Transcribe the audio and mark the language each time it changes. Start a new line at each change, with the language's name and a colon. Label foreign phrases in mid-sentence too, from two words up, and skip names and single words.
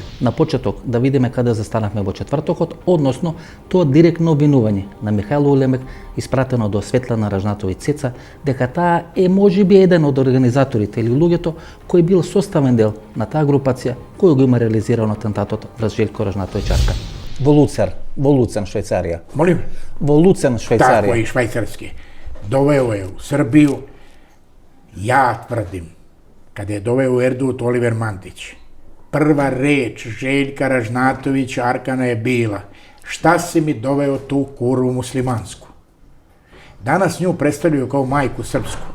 Macedonian: На почеток да видиме каде застанавме во четвртокот, односно тоа директно обвинување на Михаил Улемек испратено до Светлана Ражнатовиќ Цеца дека таа е можеби еден од организаторите или луѓето кој бил составен дел на таа групација кој го има реализирано атентатот врз Желјко Ражнатовиќ Аркан. Во Луцен, Швајцарија.
Serbian: Молим?
Macedonian: Во Луцен, Швајцарија.
Serbian: Тако и швајцарски. Довео je u Srbiju, ja tvrdim, kada je doveo u Erdut Oliver Mandić, prva reč Željka Ražnatovića Arkana je bila: šta si mi doveo tu kurvu muslimansku? Danas nju predstavljaju kao majku srpsku.